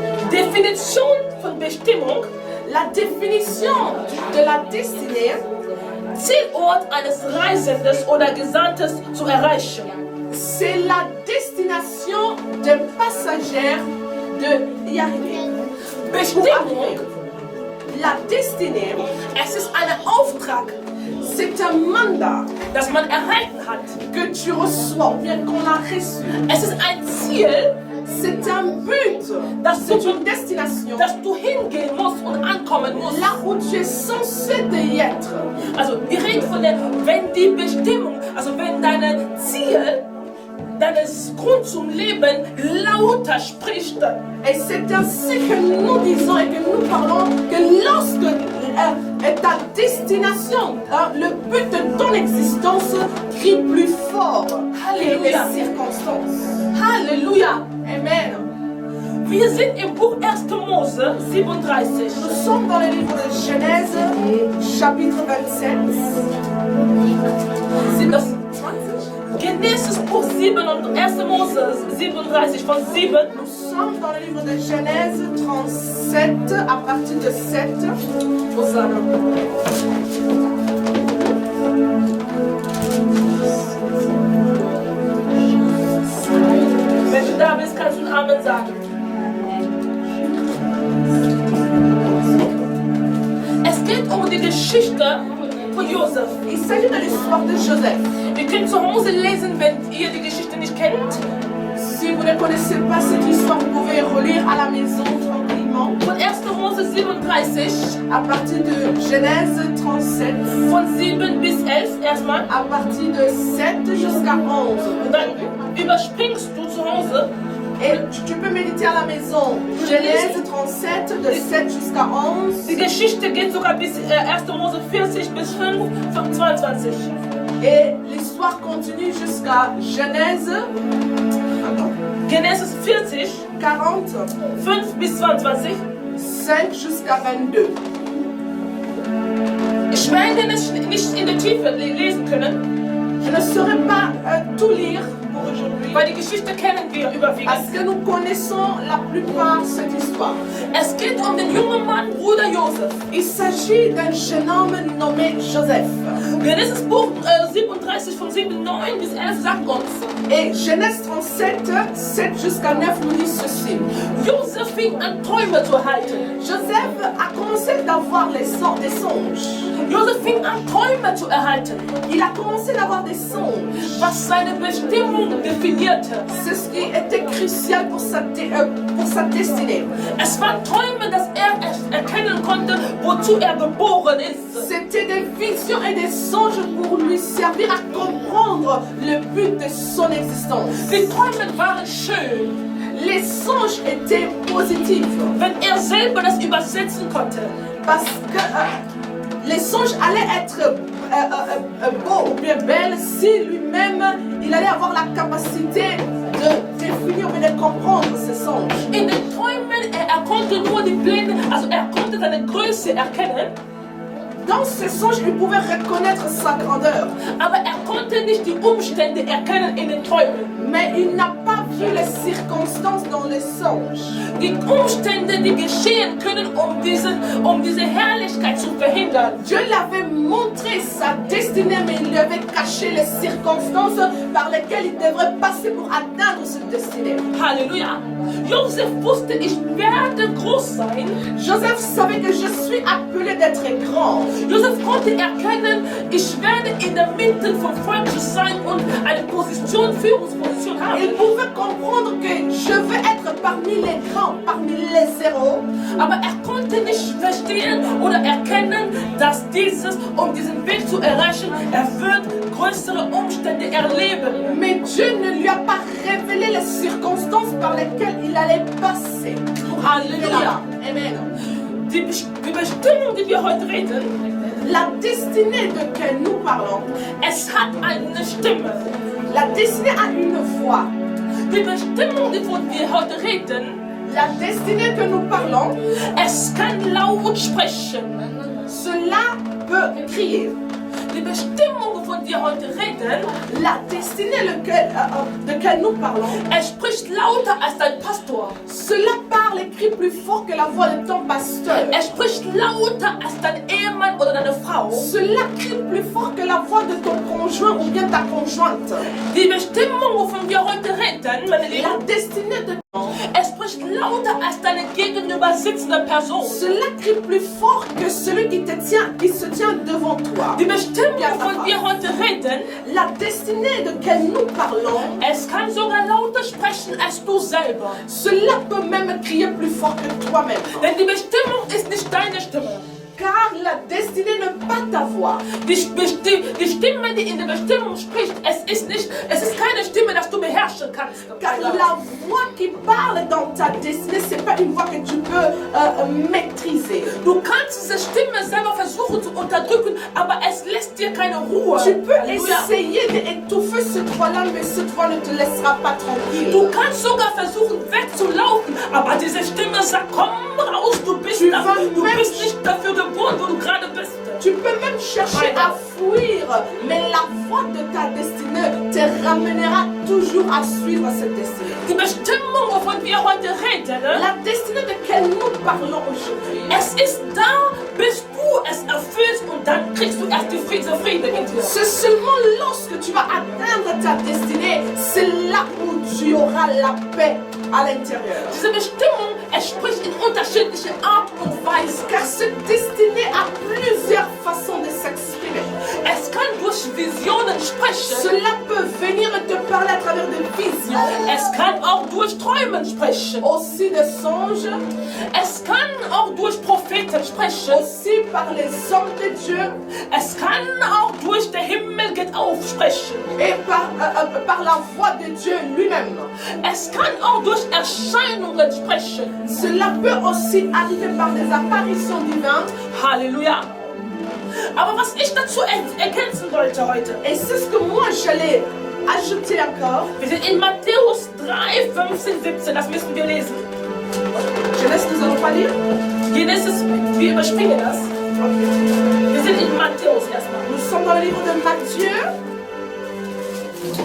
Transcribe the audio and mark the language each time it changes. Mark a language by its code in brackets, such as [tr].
[de] Definition von Bestimmung, [fr] La définition de la destinée, [de] Zielort eines Reisenden oder Gesandtes zu erreichen. [fr] c'est la destination d'un passager de y arriver. Pour [de] Bestimmung, [fr] arriver. La destinée, [de] es ist ein Auftrag, [fr] c'est un mandat [de] das man erhalten hat. [fr] que tu reçois, ou bien qu'on a reçu. [de] Es ist ein Ziel, [fr] C'est un but, [de] das [fr] c'est [de] du, [fr] une destination. [de] dass du hingehen musst und ankommen musst. [fr] Là où tu es censé y être. [de] Also wir reden von der, wenn die Bestimmung, also wenn dein Ziel, deines Grund zum Leben lauter spricht. [fr] Et c'est ainsi que nous disons et que nous parlons que lorsque ta destination, le but de ton existence crie plus fort que les Alléluia. circonstances. [de] Halleluja! Amen. Wir sind im Buch 1. Mose 37. [fr] Nous sommes dans le livre de Genèse, chapitre 27. [de] Sind das Genesis Buch 7 und 1. Mose 37 von 7. [fr] Nous sommes dans le livre de Genèse 37 à partir de 7. Hosanna. [de] Wenn du da bist, kannst du ein Amen sagen. Es geht um die Geschichte von Josef. [fr] Il s'agit de l'histoire de Joseph. [de] Ihr könnt zu Hause lesen, wenn ihr die Geschichte nicht kennt. [fr] Si vous ne connaissez pas cette histoire, vous pouvez relire à la maison tranquillement. [de] Von 1. Mose 37, [fr] À partir de Genèse 37, [de] von 7 bis 11 erstmal. [fr] à partir de 7 jusqu'à 11. [de] Und dann überspringst du zu Hause. [fr] Et tu peux méditer à la maison. Genèse 37, de 7 jusqu'à 11. [de] Die Geschichte geht sogar bis 1. Mose 40 bis 5, 22. [fr] Et l'histoire continue jusqu'à Genèse [de] Genesis 40, 40, 5 bis 22. [fr] 5 jusqu'à 22. [de] Ich werde es nicht in der Tiefe lesen können, [fr] Je ne saurais pas tout lire pour aujourd'hui. [de] weil die Geschichte kennen wir überwiegend. [fr] Parce que nous connaissons la plupart cette histoire. [de] Es geht um den jungen Mann, Bruder Josef. [fr] Il s'agit d'un jeune homme nommé Joseph. [de] Genesis Buch 37 von 7, 9 bis 11 sagt uns, [fr] Et Genèse 37, 7 jusqu'à 9 nous dit ceci. [de] Josef fing an Träume zu erhalten. [fr] Joseph a commencé d'avoir des songes. [de] Josef fing an Träume zu erhalten, [fr] Il a commencé d'avoir des songes. [de] was seine Bestimmung definierte. [fr] C'est ce qui était crucial pour sa destinée. [de] Es waren Träume, dass er erkennen konnte, wozu er geboren ist. [fr] C'était des visions et des songes pour lui servir à comprendre le but de son existence. [de] Die Träume waren schön, [fr] Les songes étaient positifs [de] wenn er selber das übersetzen konnte. [fr] parce que les songes allaient être beaux ou bien belles si lui-même il allait avoir la capacité de définir ou de comprendre ces songes. [de] In den Träumen, er konnte nur die Pläne, also er konnte seine Größe erkennen, [fr] Dans ces songes, il pouvait reconnaître sa grandeur, [de] aber er konnte nicht die Umstände erkennen in den Träumen. [fr] mais il n'a pas vu les circonstances dans les songes. [de] Die Umstände, die geschehen können, um diese Herrlichkeit zu verhindern. [fr] Dieu l'avait montré sa destinée, mais il lui avait caché les circonstances par lesquelles il devrait passer pour atteindre cette destinée. [de] Halleluja. Josef wusste, ich werde groß sein. [fr] Joseph savait que je suis appelé d'être grand. [de] Josef konnte erkennen, ich werde in der Mitte vom Volk sein und eine Führungsposition haben. [fr] Il pouvait comprendre que je veux être parmi les grands, parmi les héros. [de] Aber konnte nicht verstehen oder erkennen, dass um diesen Weg zu erreichen, wird größere Umstände erleben. [fr] Mais Dieu ne lui a pas révélé les circonstances par lesquelles il allait passer. [de] Halleluja. Amen. Die Bestimmung, die wir heute reden, [fr] la destinée de laquelle nous parlons, [de] es hat eine Stimme. [fr] La destinée a une voix. [de] Die Bestimmung, von der wir heute reden, [fr] la destinée que nous parlons, [de] es kann laut sprechen. [fr] Cela peut crier. [de] Die Bestimmung, von der wir heute reden, [fr] la destinée de laquelle nous parlons, [de] es spricht lauter als dein Pastor. [fr] Cela parle et crie plus fort que la voix de ton pasteur. [de] Es spricht lauter als dein Ehemann oder deine Frau. [fr] Cela crie plus fort que la voix de ton conjoint ou bien ta conjointe. [de] Die Bestimmung, wovon wir heute reden, meine Lieben, [fr] la destinée de [de] es spricht lauter als deine gegenüber sitzende Person. [fr] Cela crie plus fort que celui qui se tient devant toi. [de] Die Bestimmung, wovon wir heute reden, [fr] la destinée de laquelle nous parlons, [de] es kann sogar lauter sprechen als du selber. [fr] Cela peut même crier plus fort que toi-même. [de] Denn die Bestimmung ist nicht deine Stimme. [fr] Car la destinée n'est pas ta voix. [de] Die Stimme, die in der Bestimmung spricht, es ist keine Stimme, dass du beherrschen kannst. [fr] Car la voix qui parle dans ta destinée, c'est pas une voix que tu peux maîtriser. [de] Du kannst diese Stimme selber versuchen zu unterdrücken, aber es lässt dir keine Ruhe. [fr] Tu peux essayer d'étouffer cette voix-là, mais cette voix ne te laissera pas tranquille. [de] Du kannst sogar versuchen wegzulaufen, aber diese Stimme sagt, komm raus, du bist nicht dafür geboren, wo du gerade bist. [fr] Tu peux même chercher à fuir, mais la voix de ta destinée te ramènera toujours à suivre cette destinée. [de] Die Bestimmung, wovon wir heute reden, [fr] la destinée de laquelle nous parlons aujourd'hui, [de] es ist da, bis du es erfüllst und dann kriegst du erst diese Friede in dir. [fr] C'est seulement lorsque tu vas atteindre ta destinée, c'est là où tu auras la paix à l'intérieur. [de] Diese Bestimmung, es spricht in unterschiedliche Art und Weise. [fr] Car cette destinée a plusieurs façons de s'exprimer. [de] Es kann durch Visionen sprechen. [fr] Cela peut venir te parler à travers des visions. [de] Es kann auch durch Träumen sprechen. [fr] Aussi des songes. [de] Es kann auch durch Propheten sprechen. [fr] Aussi par les hommes de Dieu. [de] Es kann auch durch der Himmel geht auf sprechen. [fr] Et par la voix de Dieu lui-même. [de] Es kann auch durch Erscheinungen sprechen. [fr] Cela peut aussi arriver par des apparitions divines. [de] Halleluja. Aber was ich dazu ergänzen wollte heute, [fr] et c'est ce que moi j'allais ajouter encore. [de] Wir sind in Matthäus 3, 15, 17, das müssen wir lesen. [fr] Genèse, nous allons pas lire? [de] Genesis, wir überspringen das. Okay. Wir sind in Matthäus erstmal. [fr] Nous sommes dans le livre de Matthieu.